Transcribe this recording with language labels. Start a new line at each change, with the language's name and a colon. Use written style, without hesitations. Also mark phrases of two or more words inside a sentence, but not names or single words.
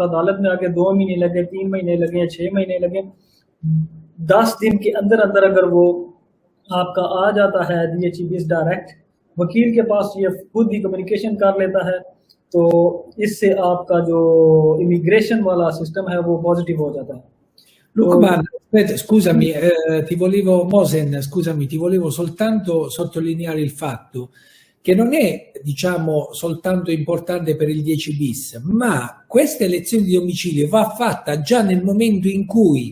Hindi: अदालत में आके 2 महीने लगे, 3 महीने लगे, 6 महीने लगे, 10 दिन के अंदर अंदर अगर वो आपका आ जाता है DHE-20 डायरेक्ट वकील के पास, ये खुद ही कम्युनिकेशन कर लेता है, तो इससे आपका जो इमिग्रेशन वाला सिस्टम है वो पॉजिटिव हो जाता है।
Italian: Lukman, scusami, Mosen, scusami, ti volevo soltanto sottolineare il fatto che non è, diciamo, soltanto importante per il 10 bis, ma questa elezione di domicilio va fatta già nel momento in cui